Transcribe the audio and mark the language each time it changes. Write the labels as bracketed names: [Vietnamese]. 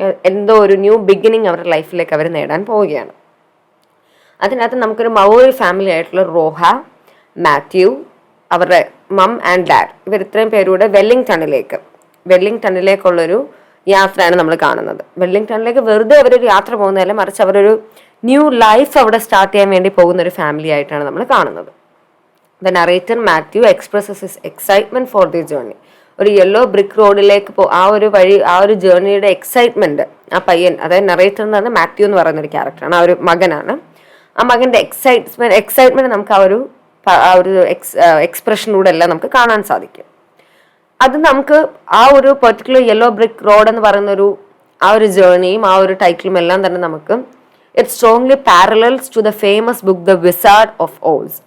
[Malayalam] എന്തോ ഒരു new beginning അവരുടെ ലൈഫിലേക്ക് അവർ നേടാൻ പോവുകയാണ്. അതിനകത്ത് നമുക്കൊരു മൗറി ഫാമിലി ആയിട്ടുള്ള റോഹ, മാത്യു, അവരുടെ മം ആൻഡ് ഡാഡ്, ഇവർ ഇത്രയും പേരൂടെ വെല്ലിംഗ്ടണിലേക്കുള്ളൊരു യാത്രയാണ് നമ്മൾ കാണുന്നത്. വെല്ലിംഗ്ടണിലേക്ക് വെറുതെ അവരൊരു യാത്ര പോകുന്നതല്ല, മറിച്ച് അവരൊരു ന്യൂ ലൈഫ് അവിടെ സ്റ്റാർട്ട് ചെയ്യാൻ വേണ്ടി പോകുന്ന ഒരു ഫാമിലി ആയിട്ടാണ് നമ്മൾ കാണുന്നത്. [English] The narrator Matthew expresses his excitement for the journey. [Malayalam] ഒരു യെല്ലോ ബ്രിക്ക് റോഡിലേക്ക് ആ ഒരു വഴി, ആ ഒരു ജേർണിയുടെ എക്സൈറ്റ്മെന്റ് ആ പയ്യൻ, അതായത് നറേറ്റർ എന്ന് പറഞ്ഞാൽ മാത്യു എന്ന് പറയുന്ന ഒരു ക്യാരക്ടറാണ്, ആ ഒരു മകനാണ്. ആ മകന്റെ എക്സൈറ്റ്മെന്റ് നമുക്ക് ആ ഒരു എക്സ്പ്രഷനിലൂടെ എല്ലാം നമുക്ക് കാണാൻ സാധിക്കും. അത് നമുക്ക് ആ ഒരു പെർട്ടിക്കുലർ യെല്ലോ ബ്രിക്ക് റോഡ് എന്ന് പറയുന്ന ആ ഒരു ജേർണിയും ആ ഒരു ടൈറ്റിലും എല്ലാം തന്നെ നമുക്ക് [English] It strongly parallels to the famous book the wizard of Oz.